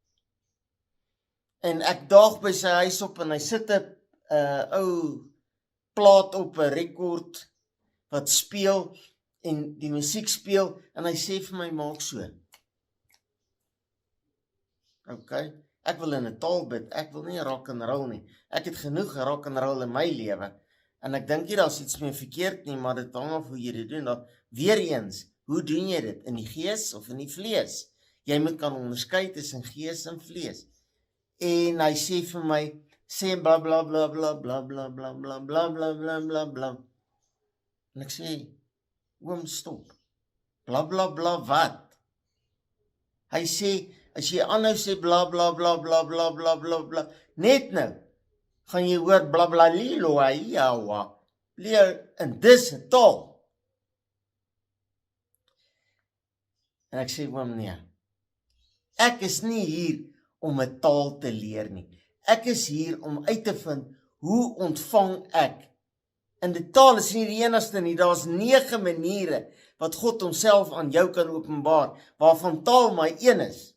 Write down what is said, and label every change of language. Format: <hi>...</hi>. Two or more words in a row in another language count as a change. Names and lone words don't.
<af>En ek daag by sy huis op en hy sit 'n ou plaat op 'n rekord wat speel en die musiek speel en hy sê vir my, maak so. Okay, ek wil in 'n taal bid, ek wil nie</af> <en>rock and roll</en> <af>nie. Ek het genoeg</af> <en>rock and roll</en> <af>in my lewe. En ek dink nie daar's iets meer verkeerd nie, maar dit hang af hoe jy dit doen. Dan weer eens, hoe doen jy dit? In die gees of in die vlees? Jy moet kan onderskei tussen gees en vlees. En hy sê vir my, sê bla bla bla bla bla bla bla bla bla bla bla bla bla. En ek sê, oom, stop. Bla bla bla wat? Hy sê, as jy aanhou sê bla bla bla bla bla bla bla bla, net nou, gaan jy hoor bla bla lilo aiawa, leer in dis 'n taal. En ek sê, oom, nee, ek is nie hier om 'n taal te leer nie. Ek is hier om uit te vind, hoe ontvang ek? En die taal is nie die enigste nie, daar's 9 maniere wat God homself aan jou kan openbaar, waarvan taal maar een is.</af>